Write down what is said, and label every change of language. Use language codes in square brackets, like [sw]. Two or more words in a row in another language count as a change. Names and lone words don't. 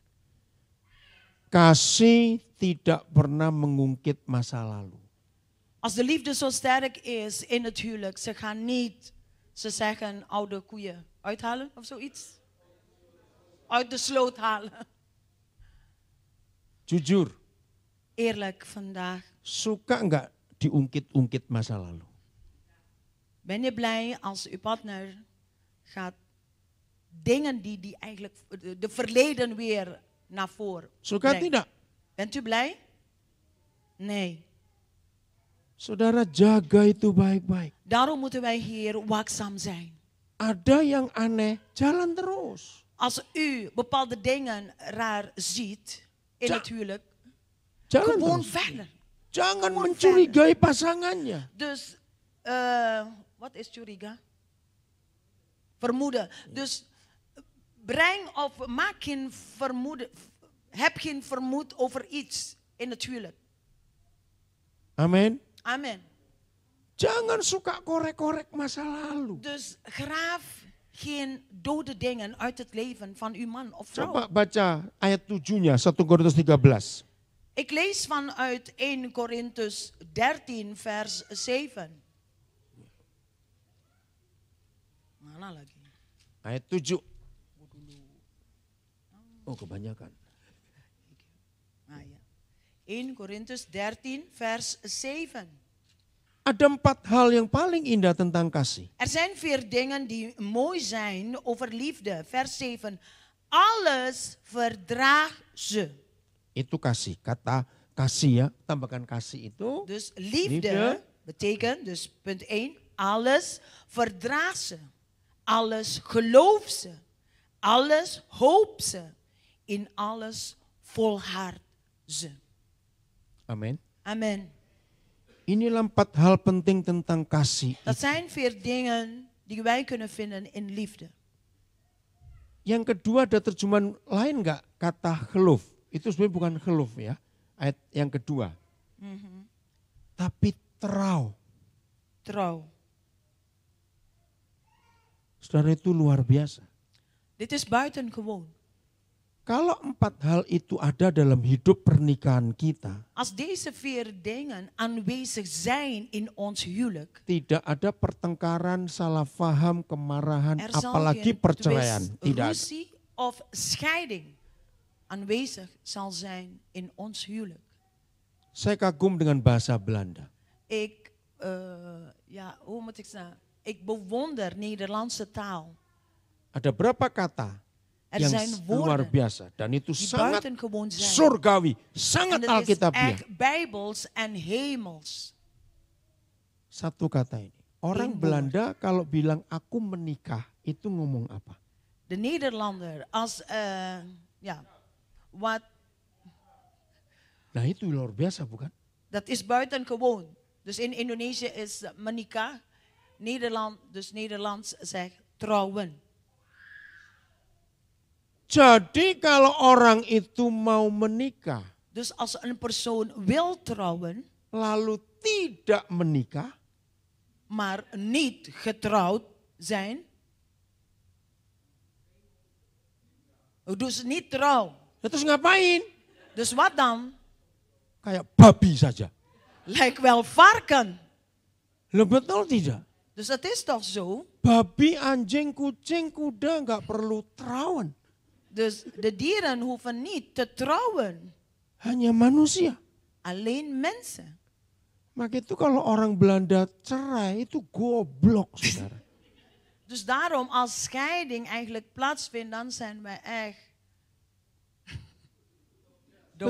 [id] Kasih tidak pernah mengungkit masa lalu. [nl] Als de liefde zo sterk is in het huwelijk, ze gaan niet, ze zeggen, oude koeien uithalen of zoiets. Uit de sloot halen. [id] Jujur, [nl] Eerlijk vandaag. [id] suka nggak diungkit-ungkit masa lalu? [nl] Ben je blij als uw partner gaat dingen die eigenlijk de verleden weer naar voren [id] Suka [nl] brengt? [id] tidak? [nl] Bent u blij? Nee. [id] Saudara jaga itu baik-baik. [nl] Daarom moeten wij hier waakzaam zijn. [id] Ada yang aneh, jalan terus. [nl] Als u bepaalde dingen raar ziet in het huwelijk, [id] Jalan [nl] gewoon [id] terus. [nl] verder. [id] Jangan [nl] Gewoon [id] mencurigai pasangannya. [nl] Dus, wat is curiga? Vermoeden. Dus breng of maak geen vermoeden, heb geen vermoed over iets in het huwelijk. [id] Amin. [nl] Amen. [id] Jangan suka korek-korek masa lalu. [nl] Dus graaf geen dode dingen uit het leven van uw man of vrouw. [id] Coba baca ayat 7-nya 1 Korintus 13. [nl] Ik lees vanuit 1 Korintus 13 vers 7. [id] Mana lagi? Ayat 7. Oh, kebanyakan. [nl] Ah, ja. 1 Korintus 13 vers 7. [id] Ada 4 hal yang paling indah tentang kasih. [nl] Er zijn 4 dingen die mooi zijn over liefde. Vers 7. Alles verdraagt ze. [id] Itu kasih. Kata kasih ya, tambahkan kasih itu. [nl] Dus liefde Liefde. betekent, dus punt 1, alles verdraagt ze. Alles gelooft ze. Alles hoopt ze. In alles volhardt ze. [id] Amin. [nl] Amen. [id] Inilah 4 hal penting tentang kasih. [nl] Dat zijn 4 dingen die wij kunnen vinden in liefde. [id] Yang kedua ada terjemahan lain enggak kata geloof? Itu sebenarnya bukan geloof ya. Ayat yang kedua. Tapi trouw. [nl] Trouw. [id] Saudara, itu luar biasa. [nl] Dit is buitengewoon. [id] Kalau 4 hal itu ada dalam hidup pernikahan kita, [nl] Als deze 4 dingen aanwezig zijn in ons huwelijk, [id] tidak ada pertengkaran, salah faham, kemarahan, [nl] er zal [id] apalagi [nl] geen [id] perceraian. [nl] twist, [id] Tidak ada. [nl] ruzie of scheiding aanwezig zal zijn in ons huwelijk. [id] Saya kagum dengan bahasa Belanda. [nl] Ik, hoe moet ik zeggen? Ik bewonder Nederlandse taal. [id] Ada berapa kata [nl] Er [id] yang [nl] zijn [id] luar [nl] woorden [id] biasa dan itu [nl] die [id] sangat [nl] buitengewoon zijn. [id] surgawi, [nl] En [id] sangat [nl] dat is [id] alkitabiah. [nl] echt bijbels en hemels. [id] Satu kata ini. Orang [nl] Eén woord. [id] Belanda kalau bilang aku menikah itu ngomong apa? [nl] De Nederlander als, wat, [id] Nah itu luar biasa bukan? [nl] dat is buitengewoon. Dus in Indonesië is menikah, Nederlands zegt trouwen. [id] Jadi kalau orang itu mau menikah, [nl] Dus als een persoon wil trouwen, [id] lalu tidak menikah, [nl] maar niet getrouwd zijn, dus niet trouw. [id] terus ngapain? [nl] Dus wat dan? [id] Kayak babi saja. [nl] Lijkt wel varken. [id] Loh betul tidak? [nl] Dus dat is toch zo? [id] Babi, anjing, kucing, kuda nggak perlu trouwen. [nl] Dus de dieren hoeven niet te trouwen. [id] Hanya manusia. [nl] Alleen mensen. [id] Maka itu kalau orang Belanda cerai itu goblok, saudara. [nl] Dus daarom als scheiding eigenlijk plaatsvindt, dan zijn wij echt dom.